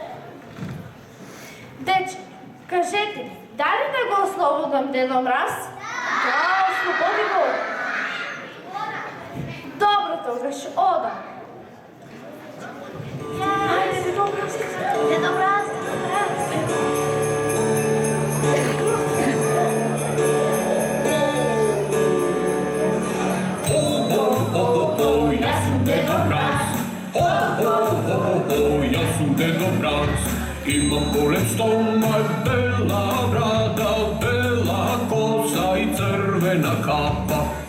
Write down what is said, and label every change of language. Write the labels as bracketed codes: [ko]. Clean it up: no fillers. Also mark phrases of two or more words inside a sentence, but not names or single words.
[mk] Дече, кажете ми, дали да го ослободам Дедо Мраз? Да, ослободи го. Добро, тогаш, одам. Ајде, Дедо Мраз. Дедо Мраз, Дедо Мраз. [sr] Ja sam Deda Mraz. Ja sam Deda Mraz. Imam bolep stomak, bela brada, bela kosa i crvena kapa.